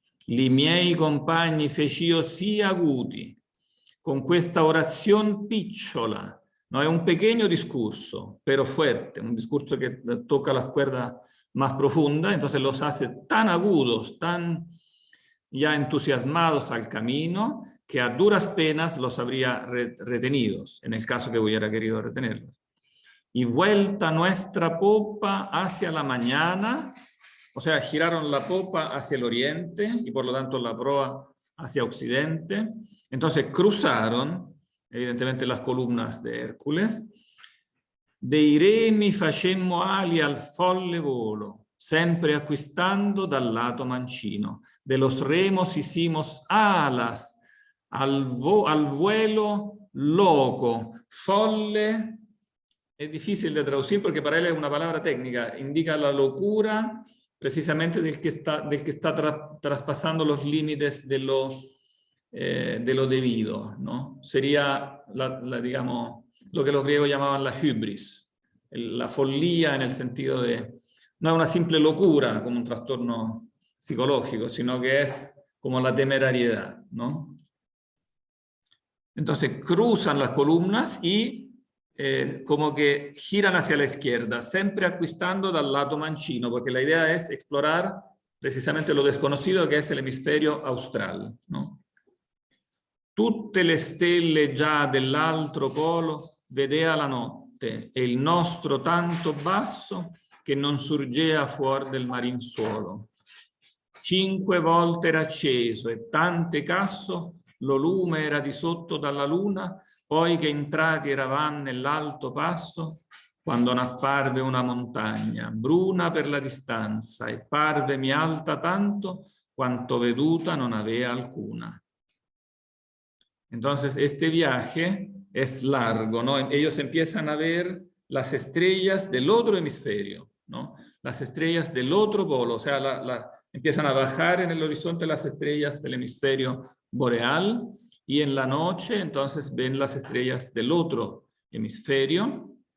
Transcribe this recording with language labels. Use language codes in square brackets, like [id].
[it] Li miei compagni fec'io sì aguti, con questa orazione picciola, [es] no? È un pequeño discurso, pero fuerte, un discurso que toca las cuerdas más profundas, entonces los hace tan agudos, tan ya entusiasmados al camino, que a duras penas los habría retenidos, en el caso que hubiera querido retenerlos. Y vuelta nuestra popa hacia la mañana, o sea, giraron la popa hacia el oriente y por lo tanto la proa hacia occidente. Entonces cruzaron, evidentemente, las columnas de Hércules. [it] Dei remi facemmo ali al folle volo, sempre acquistando dal lato mancino. [es] De los remos hicimos alas al vuelo loco. Folle es difícil de traducir porque para él es una palabra técnica, indica la locura precisamente del que está traspasando los límites de lo debido, ¿no? Sería, digamos, lo que los griegos llamaban la hybris, la folía en el sentido de, no es una simple locura como un trastorno psicológico, sino que es como la temerariedad, ¿no? Entonces cruzan las columnas y como que giran hacia la izquierda, siempre [it] acquistando dal lato mancino, [es] porque la idea es explorar precisamente lo desconocido que es el hemisferio austral, ¿no? [it] Tutte le stelle già dell'altro polo vedea la notte, e il nostro tanto basso che non surgea fuor del marinsuolo. 5 volte era acceso e tante casso lo lume era di sotto dalla luna, poi che entrati eravan nell'alto passo, quando n'apparve una montagna, bruna per la distanza, e parvemi alta tanto quanto veduta non avea alcuna. [es] Entonces, este viaje es largo, ¿no? Ellos empiezan a ver las estrellas del otro hemisferio, ¿no? Las estrellas del otro polo, o sea, empiezan a bajar en el horizonte las estrellas del hemisferio boreal, y en la noche entonces ven las estrellas del otro hemisferio.